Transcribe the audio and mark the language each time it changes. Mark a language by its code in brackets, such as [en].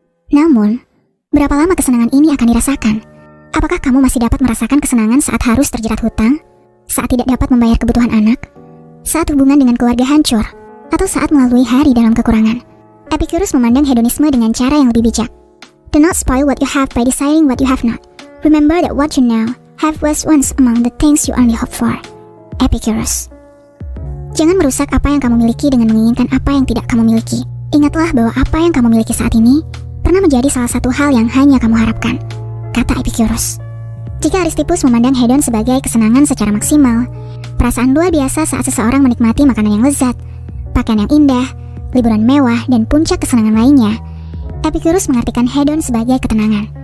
[id] Namun, berapa lama kesenangan ini akan dirasakan? Apakah kamu masih dapat merasakan kesenangan saat harus terjerat hutang? Saat tidak dapat membayar kebutuhan anak? Saat hubungan dengan keluarga hancur? Atau saat melalui hari dalam kekurangan? Epicurus memandang hedonisme dengan cara yang lebih bijak. [en] Do not spoil what you have by desiring what you have not. Remember that what you now have was once among the things you only hope for. Epicurus. [id] Jangan merusak apa yang kamu miliki dengan menginginkan apa yang tidak kamu miliki. Ingatlah bahwa apa yang kamu miliki saat ini pernah menjadi salah satu hal yang hanya kamu harapkan, kata Epicurus. Jika Aristippus memandang hedon sebagai kesenangan secara maksimal, perasaan luar biasa saat seseorang menikmati makanan yang lezat, pakaian yang indah, liburan mewah, dan puncak kesenangan lainnya, Epicurus mengartikan hedon sebagai ketenangan.